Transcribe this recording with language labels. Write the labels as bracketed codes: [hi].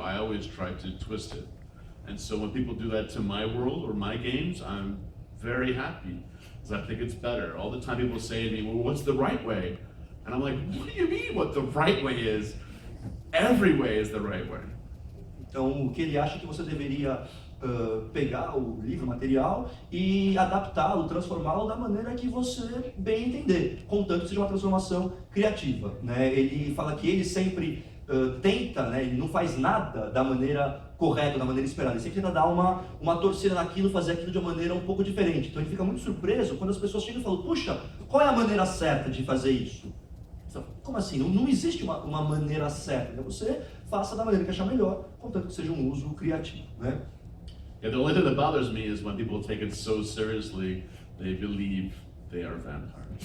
[en] I always try to twist it. And so when people do that to my world or my games, I'm very happy because I think it's better. All the time people say to me, well, what's the right way? And I'm like, what do you mean what the right way is? Every way is the right way. [pt] Então, o que ele acha que você deveria pegar o livro, o material, e adaptá-lo, transformá-lo da maneira que você bem entender, contanto que seja uma transformação criativa, né? Ele fala que ele sempre tenta, né? Ele não faz nada da maneira correta, da maneira esperada, ele sempre tenta dar uma torcida naquilo, fazer aquilo de uma maneira um pouco diferente. Então ele fica muito surpreso quando as pessoas chegam e falam, puxa, qual é a maneira certa de fazer isso? Como assim? Não existe uma maneira certa. Você faça da maneira que achar melhor, contanto que seja um uso criativo, né? [en] Yeah, the only thing that bothers me is when people take it so seriously, they believe they are vampires.